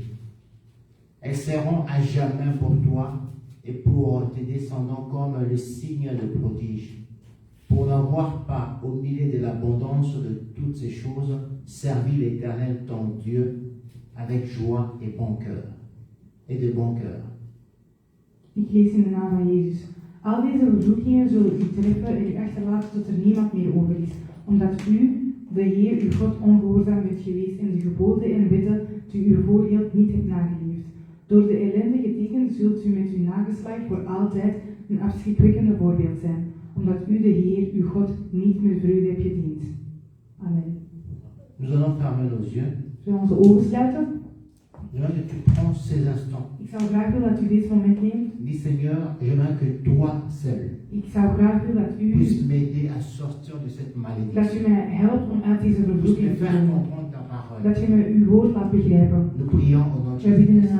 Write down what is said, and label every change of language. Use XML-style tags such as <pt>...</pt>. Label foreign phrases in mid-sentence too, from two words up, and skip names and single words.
<fr>Elles seront à jamais pour toi et pour tes descendants comme le signe de prodige. Pour n'avoir pas, au milieu de l'abondance de toutes ces choses, servi l'Éternel ton Dieu avec joie et bon cœur. Et de bon cœur.</fr> <nl>Ik lees in de naam van Jezus. Al deze vervloekingen zullen u treffen en u achterlaten tot er niemand meer over is, omdat u, de Heer, uw God, ongehoorzaam bent geweest en de geboden en wetten die u voorhield niet hebt nageleefd. Door de ellendige dingen zult u met uw nageslacht voor altijd een afschrikwekkende voorbeeld zijn, omdat u, de Heer, uw God, niet met vreugde hebt gediend. Amen.</nl> <fr>Nous allons fermer nos yeux.</fr> <nl>Zullen we onze ogen sluiten?</nl> <fr>J'aimerais que tu prends ces instants.</fr> <nl>Ik zou graag willen dat u dit moment neemt.</nl> <fr>Dis Seigneur, j'aimerais que toi seul</fr> <nl>Ik zou graag willen dat</nl> <fr>puisses</fr> <nl>u</nl> <fr>m'aider à sortir de cette</fr> <nl>dat u</nl> <fr>malédiction.</fr> <nl>mij helpt om uit deze</nl> <fr>Puisses me</fr> <nl>vervloeking te</nl> <fr>faire</fr> <nl>komen.</nl> <fr>comprendre ta parole.</fr> <nl>Dat u mij uw woord laat begrijpen.</nl> <fr>Nous prions au nom de</fr> <nl>We bidden in</nl> <fr>Jésus.</fr>